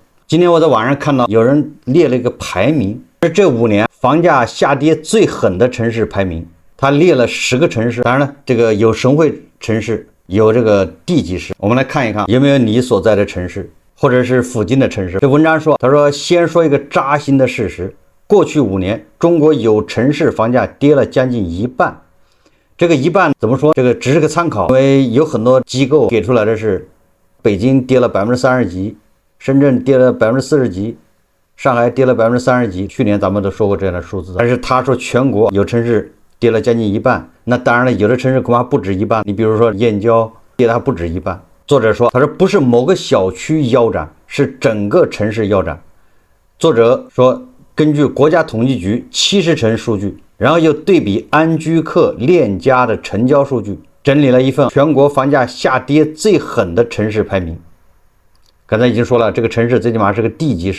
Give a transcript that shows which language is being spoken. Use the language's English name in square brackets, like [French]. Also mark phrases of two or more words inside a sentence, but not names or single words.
[Chinese] 今天我在網上看到有人列了一個排名，是這5年房價下跌最狠的城市排名，他列了10個城市。當然了，這個有省會城市，有這個地級市。我們來看一看有沒有你所在的城市，或者是附近的城市。這文章說，他說先說一個扎心的事實，過去5年中國有城市房價跌了將近一半。這個一半怎麼說？這個只是個參考，因為有很多機構給出來的是北京跌了30%幾，深圳跌了40%幾，上海跌了30%幾。去年咱們都說過這樣的數字，但是他說全國有城市跌了将近一半，那當然了，有的城市恐怕不止一半。你比如說燕郊跌的還不止一半。作者說，他说不是某個小區腰斬，是整個城市腰斬。作者說，根據國家統計局70城數據，然後又對比安居客、鏈家的成交數據，整理了一份全國房價下跌最狠的城市排名。剛才已經說了，這個城市最起碼是個地級市。